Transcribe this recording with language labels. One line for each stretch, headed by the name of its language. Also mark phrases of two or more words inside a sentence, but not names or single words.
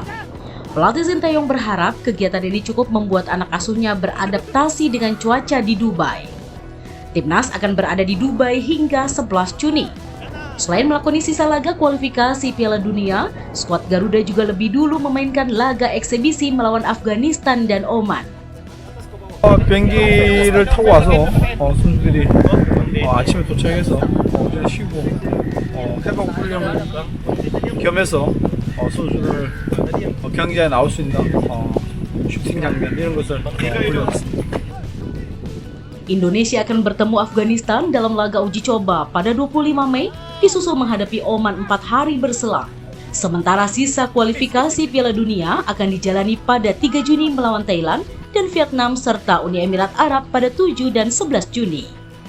Indonesian: Pelatih Sinteyong berharap kegiatan ini cukup membuat anak asuhnya beradaptasi dengan cuaca di Dubai. Timnas akan berada di Dubai hingga 11 Juni. Selain melakoni sisa laga kualifikasi Piala Dunia, skuad Garuda juga lebih dulu memainkan laga eksibisi melawan Afghanistan dan Oman.
Korean: 비행기를 타고 와서 선수들이 아침에 도착해서 오전에 쉬고 회복 훈련 겸해서 선수들 경기장에 나올 수 있는 슈팅 장면 이런 것을 훈련했습니다.
Indonesian: Indonesia akan bertemu Afghanistan dalam laga uji coba pada 25 Mei disusul menghadapi Oman 4 hari berselang. Sementara sisa kualifikasi Piala Dunia akan dijalani pada 3 Juni melawan Thailand dan Vietnam serta Uni Emirat Arab pada 7 dan 11 Juni.